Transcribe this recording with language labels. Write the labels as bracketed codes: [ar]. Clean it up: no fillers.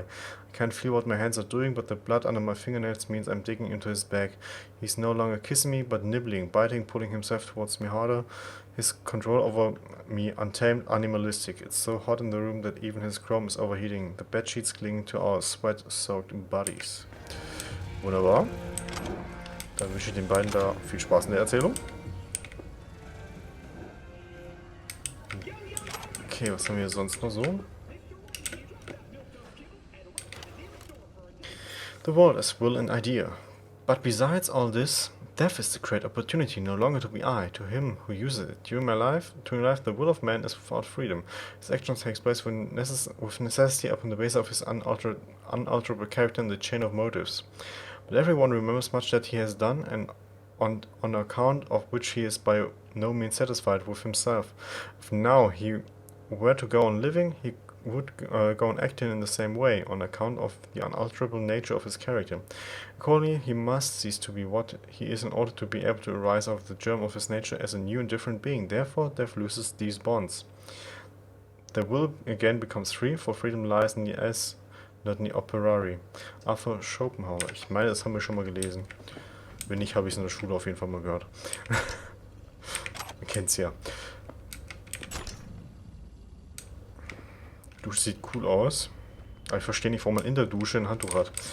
[en] I can't feel what my hands are doing, but the blood under my fingernails means I'm digging into his back. He's no longer kissing me, but nibbling, biting, pulling himself towards me harder. His control over me untamed, animalistic. It's so hot in the room that even his chrome is overheating. The bed sheets clinging to our sweat-soaked bodies. [de] Wunderbar. Dann wünsche ich den beiden da viel Spaß in der Erzählung. Okay, was haben wir sonst noch so? [en] The world is will and idea. But besides all this, death is the great opportunity, no longer to be I, to him who uses it. During life, the will of man is without freedom. His action takes place with necessity upon the basis of his unalterable character and the chain of motives. But everyone remembers much that he has done, and on account of which he is by no means satisfied with himself. If now he were to go on living, he would go on acting in the same way, on account of the unalterable nature of his character. Accordingly, he must cease to be what he is in order to be able to arise out of the germ of his nature as a new and different being. Therefore, death loses these bonds. The will again becomes free, for freedom lies in the as, not in the operari. Arthur Schopenhauer. [de] Ich meine, das haben wir schon mal gelesen. Wenn nicht, habe ich es in der Schule auf jeden Fall mal gehört. Man kennt's ja. Die Dusche sieht cool aus. Aber ich verstehe nicht, warum man in der Dusche ein Handtuch hat.